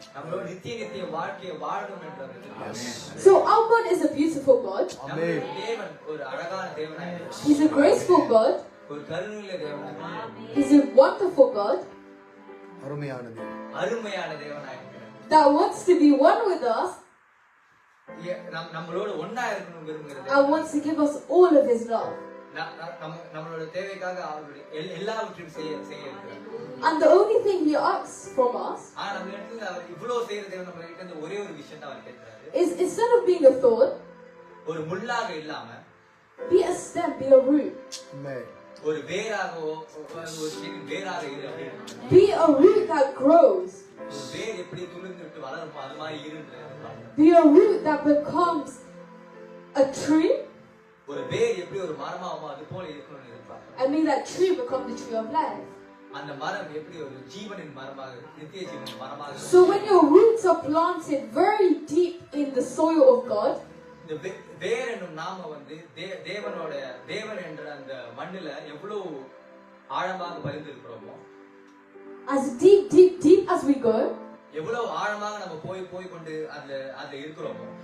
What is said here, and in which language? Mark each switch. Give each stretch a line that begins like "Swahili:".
Tamil: நம்மளோட நித்திய வாழ்க்கையை வாழணும் என்றது இருக்கு.
English: So our God is a beautiful God.
Tamil: நம்முடைய தேவன் ஒரு அழகான தேவனாய் இருக்கிறார்.
English: He's a graceful God.
Tamil: ஒரு கருணையுள்ள தேவனாய் இருக்கிறார்.
English: He's a wonderful God
Tamil: அருமையான தேவன். அருமையான தேவனாய் இருக்கிறார்.
English: that wants to be one with us
Tamil: நம்மளோட ஒண்ணா இருக்கணும் விரும்புகிறது.
English: and wants to give us all of His love.
Tamil: நம்மளோட தேவைக்காக அவருடைய எல்லாவற்றையும் செய்ய இருக்கிறார்.
English: And the only thing He asks from us
Tamil: நம்ம இடத்துல அவர் இவ்வளவு செய்யற தேவன் நம்ம கிட்ட இருந்து ஒரே ஒரு விஷயம் தான் அவர் கேட்கிறாரு.
English: is instead of being a thorn,
Tamil: ஒரு முள்ளாக இல்லாம
English: be a stem, be a root. Amen.
Tamil: ஒரு வேராகவோ ஒரு செடி வேராக இரு அப்படின்னு.
English: Be a root that grows.
Tamil: ஒரு வேர் எப்படி துளிர்ந்துட்டு வளருமோ அது மாதிரி இருன்றது.
English: Be a root that becomes a tree.
Tamil: ஒரு வேர் எப்படி ஒரு மரமாகுமோ அது போல இருக்கணும்னு எதிர்பார்க்கிறேன்.
English: And may that tree become the tree of life.
Tamil: அந்த மரம் எப்படி ஒரு ஜீவனின் மரமாக நித்திய ஜீவனின் மரமாக.
English: So when your roots are planted very deep in the soil of God,
Tamil: இந்த வேர் என்னும் நாம வந்து தேவன் என்ற அந்த மண்ணில எவ்வளவு ஆழமாக பதிந்திருக்கிறோமோ,
English: as deep as we go,
Tamil: எவ்வளவு ஆழமாக நம்ம போய் கொண்டு அதுல இருக்கிறோமோ,